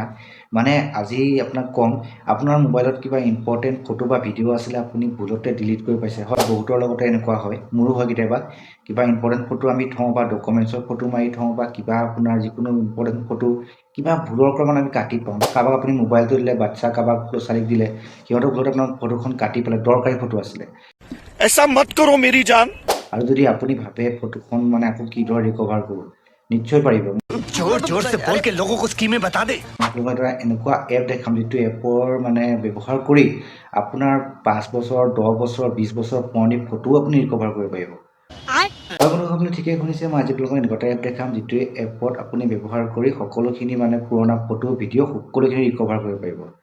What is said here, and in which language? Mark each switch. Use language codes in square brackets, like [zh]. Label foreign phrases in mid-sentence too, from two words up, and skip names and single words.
[as] মানে আজি আপোনাক ক'ম, আপোনাৰ মোবাইলত কিবা [en] important photo [as] বা ভিডিঅ' আছিলে, আপুনি ভুলতে ডিলিট কৰি পাইছে। হয়, বহুতৰ লগতে এনেকুৱা হয়, মোৰো হয় কেতিয়াবা। কিবা [en] important photo [as] আমি থওঁ বা ডকুমেণ্টছৰ ফটো মাৰি থওঁ বা কিবা আপোনাৰ যিকোনো [en] important photo [as] কিবা ভুলৰ পৰা আমি কাটি পাওঁ। কাৰোবাক আপুনি মোবাইলটো দিলে, বাচ্ছা কাৰোবাক ল'ৰা-ছোৱালীক দিলে, সিহঁতৰ ভুলতে আপোনাৰ ফটোখন কাটি পেলাই, দৰকাৰী ফটো আছিলে। [hi] ऐसा मत करो मेरी जान। [as] আৰু যদি আপুনি ভাবে ফটোখন মানে আকৌ কিদৰে ৰিকভাৰ কৰোঁ, নিশ্চয় পাৰিব। [hi] जोर जोर से बोल के लोगों को स्कीमें बता दे। [as] আপোনালোকৰ এটা এনেকুৱা এপ দেখাম যিটো এপৰ মানে ব্যৱহাৰ কৰি আপোনাৰ 5 বছৰ, 10 বছৰ, 20 বছৰ পুৰণি ফটোও আপুনি ৰিকভাৰ কৰিব পাৰিব। আপুনি ঠিকেই শুনিছে, মই আজি আপোনালোকক এনেকুৱা এটা এপ দেখাম যিটো এপত আপুনি ব্যৱহাৰ কৰি সকলোখিনি মানে পুৰণা [en] photo video' [as] সকলোখিনি ৰিকভাৰ কৰিব পাৰিব।